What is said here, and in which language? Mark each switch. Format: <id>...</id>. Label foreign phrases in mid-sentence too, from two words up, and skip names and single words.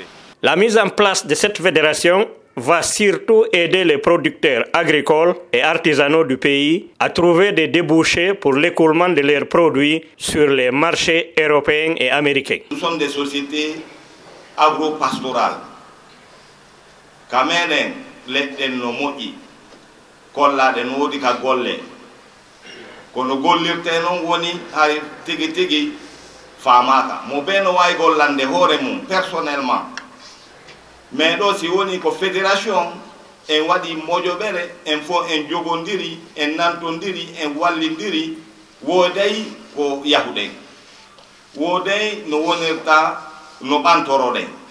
<fr>La mise en place de cette fédération va surtout aider les producteurs agricoles et artisanaux du pays à trouver des débouchés pour l'écoulement de leurs produits sur les marchés européens et américains. Nous sommes des sociétés agro-pastorales.</fr> <ff>Kamenen leɗɗen no moƴƴi kollaɗe no woodi ka golle kono gollirte noon woni hay tigi tigi famaka mo ɓe no wawi gollande hoore mum personnellement mais ɗo si woni ko fédération en waɗi moƴoɓere en fof en jogondiri en nantodiri en wallidiri wooday ko yahuɗen wooday no wonirta no ɓantoroɗen</ff>